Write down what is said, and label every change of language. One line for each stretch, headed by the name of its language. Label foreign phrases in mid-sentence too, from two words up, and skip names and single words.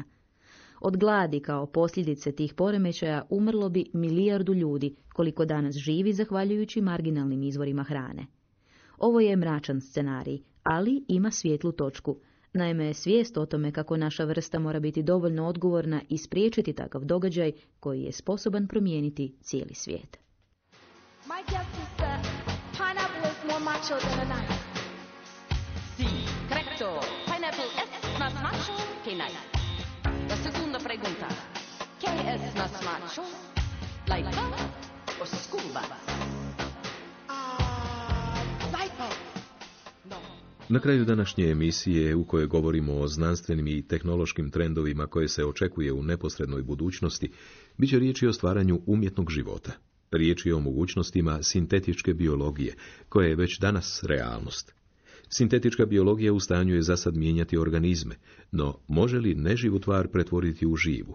Croatian: Od gladi kao posljedice tih poremećaja umrlo bi 1 milijardu ljudi, koliko danas živi zahvaljujući marginalnim izvorima hrane. Ovo je mračan scenarij, ali ima svijetlu točku. Naime, svijest o tome kako naša vrsta mora biti dovoljno odgovorna i spriječiti takav događaj koji je sposoban promijeniti cijeli svijet.
English: My guess is that pineapple is more macho than a knife.
Spanish: Sì, correcto. Pineapple es más macho que knife. La segunda pregunta. ¿Qué es más macho? ¿Laipa o
English: school bus?
Spanish: Viper. No.
Croatian: Na kraju današnje emisije, u kojoj govorimo o znanstvenim i tehnološkim trendovima koje se očekuje u neposrednoj budućnosti, bit će riječi o stvaranju umjetnog života. Riječ je o mogućnostima sintetičke biologije, koja je već danas realnost. Sintetička biologija u stanju je zasad mijenjati organizme, no može li neživu tvar pretvoriti u živu?